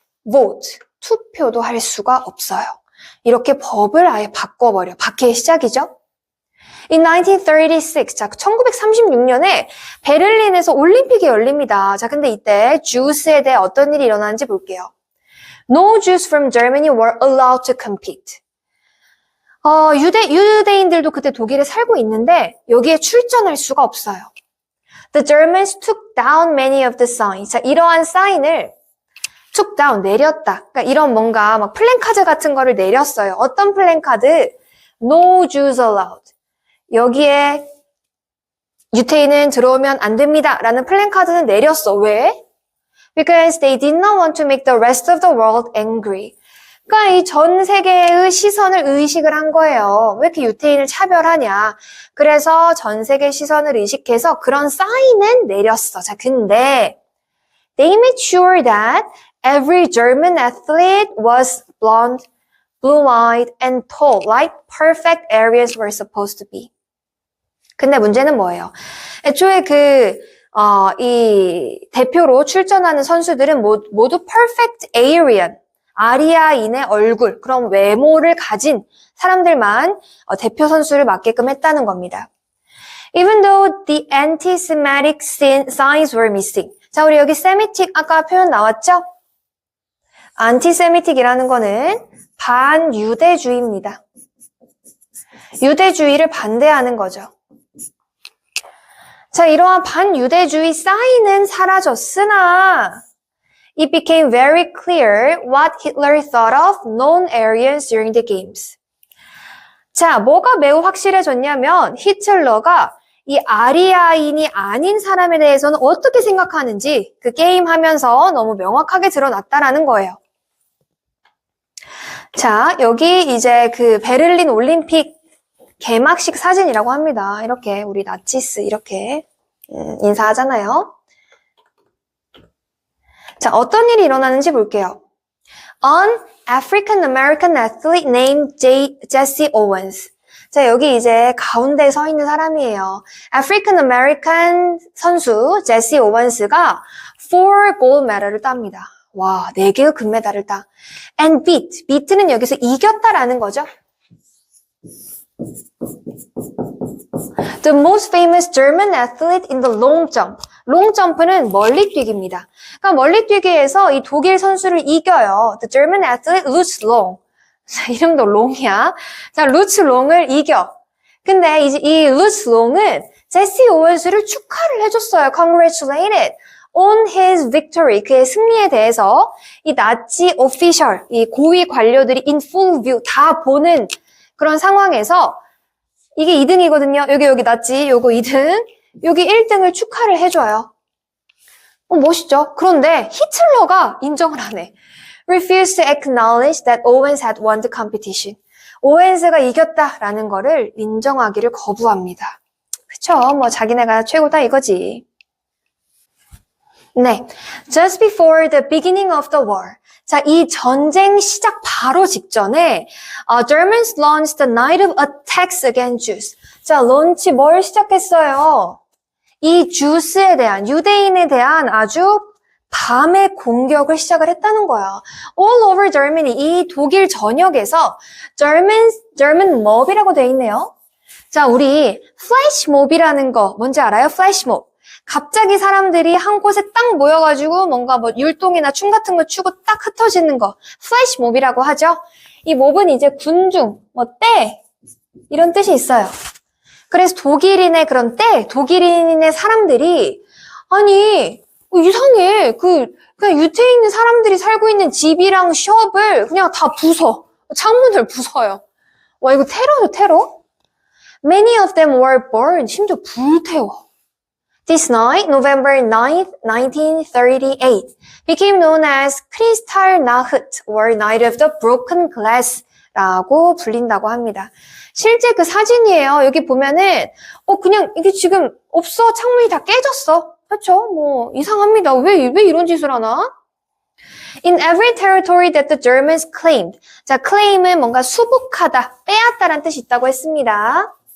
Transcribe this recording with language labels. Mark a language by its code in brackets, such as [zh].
[ko] vote, 투표도 할 수가 없어요. 이렇게 법을 아예 바꿔버려. 박해의 시작이죠. [en] In 1936, [ko] 자, 1936년에 베를린에서 올림픽이 열립니다. 자, 근데 이때 Jews에 대해 어떤 일이 일어나는지 볼게요. [en] No Jews from Germany were allowed to compete. [ko] 유대인들도 그때 독일에 살고 있는데 여기에 출전할 수가 없어요. [en] The Germans took down many of the signs. [ko] 자, 이러한 사인을 [en] took down, [ko] 내렸다. 그러니까 이런 뭔가 막 플랜카드 같은 거를 내렸어요. 어떤 플랜카드? [en] No Jews allowed. [ko] 여기에 유태인은 들어오면 안 됩니다. 라는 플랜카드는 내렸어. 왜? [en] Because they did not want to make the rest of the world angry. [ko] 그러니까 이 전 세계의 시선을 의식을 한 거예요. 왜 이렇게 유태인을 차별하냐. 그래서 전 세계 시선을 의식해서 그런 사인은 내렸어. 자, 근데 [en] they made sure that every German athlete was blonde, blue-eyed, and tall, like perfect Aryans were supposed to be. [ko] 근데 문제는 뭐예요? 애초에 이 대표로 출전하는 선수들은 모두 [en] perfect Aryan, [ko] 아리아인의 얼굴, 그런 외모를 가진 사람들만 대표 선수를 맡게끔 했다는 겁니다. [en] Even though the anti-Semitic signs were missing. [ko] 자, 우리 여기 Semitic 아까 표현 나왔죠? anti-Semitic이라는 거는 반유대주의입니다. 유대주의를 반대하는 거죠. 자, 이러한 반유대주의 사인은 사라졌으나 [en] it became very clear what Hitler thought of non-Aryans during the games. [ko] 자, 뭐가 매우 확실해졌냐면 히틀러가 이 아리아인이 아닌 사람에 대해서는 어떻게 생각하는지 그 게임 하면서 너무 명확하게 드러났다라는 거예요. 자, 여기 이제 그 베를린 올림픽 개막식 사진이라고 합니다. 이렇게 우리 나치스 이렇게 인사하잖아요. 자, 어떤 일이 일어나는지 볼게요. [en] An African American athlete named Jesse Owens. [ko] 자, 여기 이제 가운데에 서 있는 사람이에요. African American 선수 제시 오웬스가 [en] 4 gold medal [ko] 을 땁니다. 와, 4개의 금메달을 따. [en] And beat [ko] 는 여기서 이겼다라는 거죠. [en] The most famous German athlete in the long jump. [ko] long jump는 멀리 뛰기입니다. 그러니까 멀리 뛰기에서 이 독일 선수를 이겨요. [en] The German athlete Lutz Long. [ko] 자, 이름도 롱이야. 자, 루츠 롱을 이겨. 근데 이제 이 루츠 롱은 제시 오웬스를 축하를 해줬어요. [en] Congratulated on his victory. [ko] 그의 승리에 대해서 이 나치 오피셜, 이 고위 관료들이 [en] in full view [ko] 다 보는 그런 상황에서 이게 2등이거든요. 여기 나치, 요거 2등. 여기 1등을 축하를 해줘요. 멋있죠? 그런데 히틀러가 인정을 안 해. [en] refused to acknowledge that Owens had won the competition. [ko] 오웬스가 이겼다라는 거를 인정하기를 거부합니다. 그쵸? 뭐 자기네가 최고다 이거지. 네, [en] just before the beginning of the war. [ko] 자, 이 전쟁 시작 바로 직전에 [en] Germans launched a night of attacks against Jews. [ko] 자, 런치 뭘 시작했어요? 이 주스에 대한, 유대인에 대한 아주 밤에 공격을 시작을 했다는 거야. [en] All over Germany, [ko] 이 독일 전역에서 [en] German mob [ko] 이라고 돼 있네요. 자, 우리 flash mob이라는 거 뭔지 알아요? flash mob. 갑자기 사람들이 한 곳에 딱 모여가지고 뭔가 뭐 율동이나 춤 같은 거 추고 딱 흩어지는 거 flash mob이라고 하죠. 이 mob은 이제 군중, 뭐 때 이런 뜻이 있어요. 그래서 독일인의 그런 때, 독일인의 사람들이 아니 이상해. 그냥 유태인 있는 사람들이 살고 있는 집이랑 숍을 그냥 다 부숴. 창문을 부숴요. 와, 이거 테러죠, 테러? [en] Many of them were burned. [ko] 심지어 불태워. [en] This night, November 9th, 1938, became known as Kristallnacht, or Night of the Broken Glass [ko] 라고 불린다고 합니다. 실제 그 사진이에요. 여기 보면은 그냥 이게 지금 없어. 창문이 다 깨졌어. 그렇죠? 뭐 이상합니다. 왜 이런 짓을 하나? In every territory that the Germans claimed. 자, claim은 뭔가 수복하다, 빼앗다라는 뜻이 있다고 했습니다.